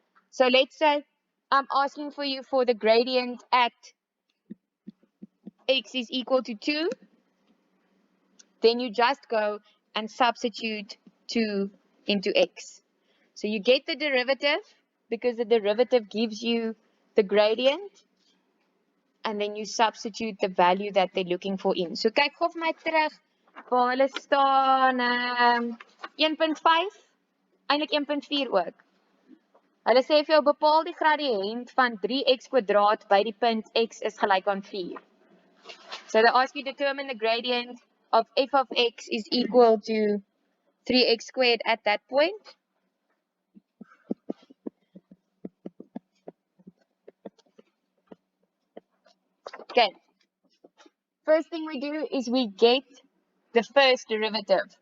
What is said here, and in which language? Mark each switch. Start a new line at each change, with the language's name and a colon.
English: So let's say I'm asking for you for the gradient at x is equal to 2. Then you just go and substitute 2 into x. So you get the derivative because the derivative gives you the gradient. And then you substitute the value that they're looking for in.
Afrikaans: So kyk gou vir my terug waar hulle staan 1.5, eintlik 1.4 ook. Hulle sê vir jou bepaal die gradiënt van 3x² by die punt x is gelyk aan 4.
English: So they ask you to determine the gradient of f of x is equal to 3x² at that point. Okay. First thing we do is we get the first derivative.